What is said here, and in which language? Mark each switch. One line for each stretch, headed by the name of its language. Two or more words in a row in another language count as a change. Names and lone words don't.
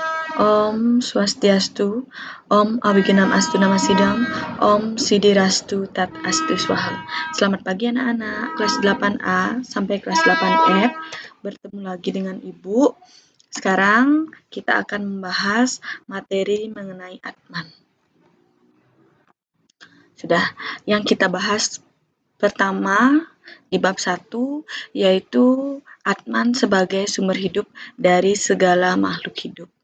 Balinese: Om Swastiastu, Om Abiginam Astu Namasidam, Om Sidirastu Tat Astu Swaha.
Indonesian: Selamat pagi anak-anak kelas 8A sampai kelas 8F. Bertemu lagi dengan Ibu. Sekarang kita akan membahas materi mengenai Atman. Sudah, yang kita bahas pertama di bab 1 yaitu Atman sebagai sumber hidup dari segala makhluk hidup.